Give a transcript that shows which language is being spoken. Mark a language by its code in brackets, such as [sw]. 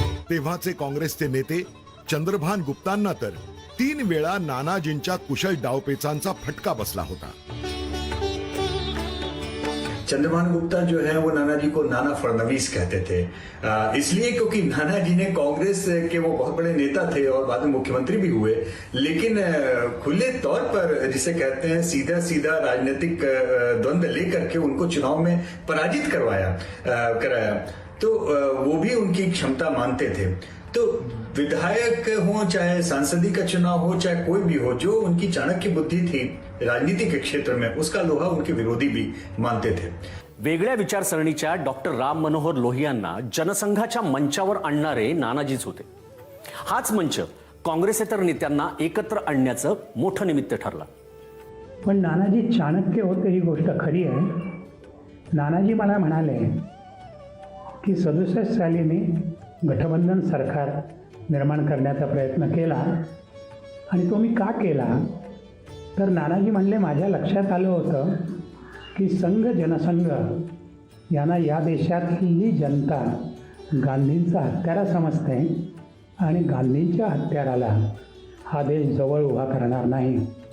[mr] तेव्हाचे काँग्रेसचे नेते चंद्रभान गुप्तांना तर 3 वेळा नानाजींच्या कुशल डावपेचांचा फटका बसला होता. [hi] चंद्रभान गुप्ता जो है वो नाना जी को नाना फडणवीस कहते थे, इसलिए क्योंकि नाना जी ने कांग्रेस के वो बहुत बड़े नेता थे और बाद में मुख्यमंत्री भी हुए, लेकिन खुले तौर पर जिसे कहते हैं सीधा सीधा राजनीतिक द्वंद्व लेकर के उनको चुनाव में पराजित कराया, तो वो भी उनकी क्षमता मानते थे. तो विधायक हो चाहे सांसदी का चुनाव हो चाहे कोई भी हो, जो उनकी चाणक्य बुद्धि थी राजनीति के क्षेत्र में, उसका लोहा उनके विरोधी भी मानते थे. [mr] वेगळ्या विचारसरणीच्या डॉक्टर राम मनोहर लोहियांना जनसंघाच्या मंचावर आणणारे नानाजीच होते. हाच मंच काँग्रेसेतर नेत्यांना एकत्र आणण्याचं मोठं निमित्त ठरला. पण नानाजी चाणक्य होते ही गोष्ट खरी आहे. नानाजी मला म्हणाले की 67 साली मी गठबंधन सरकार निर्माण करण्याचा प्रयत्न केला आणि तो मी का केला तर नानाजी म्हणले माझ्या लक्षात आलं होतं की संघ जनसंघ यांना या देशातली जनता गांधींचा हत्यारा समजते आणि गांधींच्या हत्याराला हा देश जवळ उभा करणार नाही.